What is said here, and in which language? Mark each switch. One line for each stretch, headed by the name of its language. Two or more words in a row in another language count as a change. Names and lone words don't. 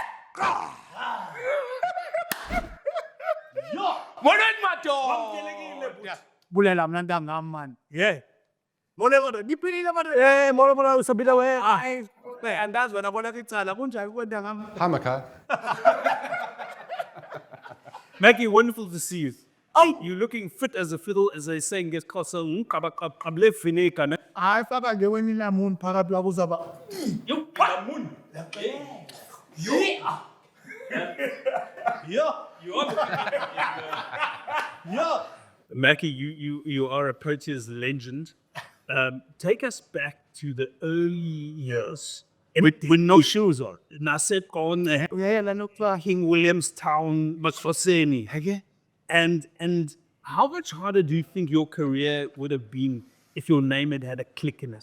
Xhosa: Bulela mna ntangam man.
English: yeah.
Xhosa: Moleko ngiphelile manje. Mola usabila we. Andazi wena bona icala kunjani kwentangam.
English: Hi, Makhaya. Mackie, wonderful to see you. Oh, you're looking fit as a fiddle, as they say in Get Castle.
Xhosa: Hayi faka nje wena ilamun phakathi labo uzaba.
English: Mackie, you are a Proteas legend. Take us back to the early years. With no shoes on. Nasset on King Williamstown, Masfoseni. Okay. And how much harder do you think your career would have been if your name had a click in it?